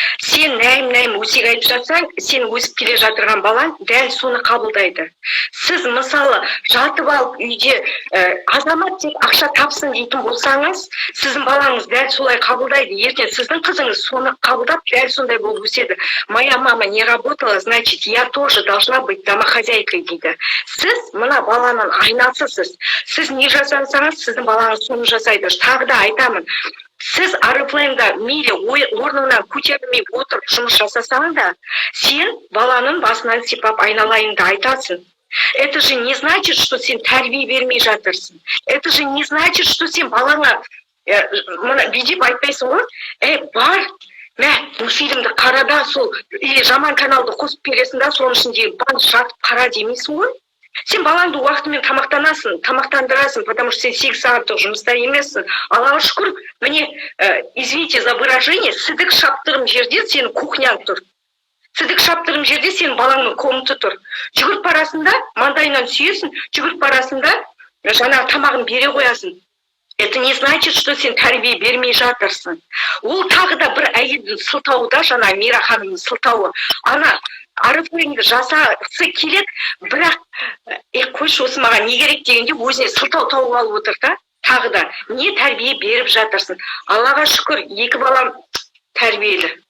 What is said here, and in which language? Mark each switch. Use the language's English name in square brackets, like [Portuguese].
[Kazakh] Сен нәйім өсек айтып жатсаң, сен өсіп келе жатырған балаң дәл соны қабылдайды. Сіз мысалы жатып алып үйде азамат тек ақша тапсын дейтін болсаңыз, сіздің балаңыз дәл солай қабылдайды. Ертең сіздің қызыңыз соны қабылдап дәл сондай болып өседі. [Russian] Моя мама не работала, значит, я тоже должна быть домохозяйкой [Kazakh] дейді. Сіз мына баланың айнасысыз. Сіз не жасансаңыз, сіздің балаңыз соны жасайды. Тағы да айтамын. Сіз Арифлеймда мейлі орнынан көтерілмей отырып жұмыс жасасаң да, сен баланың басынан сипап айналайынды айтасың. [Russian] Это же не значит, что [Kazakh] сен тәрбие бермей жатырсың. [Russian] Это же не значит, что [Kazakh] сен балаңа бүйтіп айтпайсың ғой. Бар, мә, фильмді қарада сол, или жаман каналды қосып бересің да, соның ішінде бар жатып қара демейсің ғой. Сен балаңды уақытымен тамақтандырасың, [Russian] потому что [Kazakh] сен 8 сағаттық жұмыста емессің. Аллаға шүкір, міне, [Russian] извините за выражение, [Kazakh] сідік шаптырым жерде сенің кухняң тұр. Сідік шаптырым жерде сенің балаңның комнаты тұр. Жүгіріп барасында, маңдайынан сүйесің, жүгіріп барасында, жаңағы тамағын бере қоясың. [Russian] Это не значит, что [Kazakh] сен тәрбие бермей жатырсың. Ол тағы да бір әйелдің сылтауы да, жаңа Мира ханымның сылтауы. Ана Арифлеймді жасасы келеді, бірақ қойшы осы маған не керек дегенде өзіне сылтау тауып алып отыр да. Тағы да не тәрбие беріп жатырсың. Аллаға шүкір, 2 балам тәрбиелі.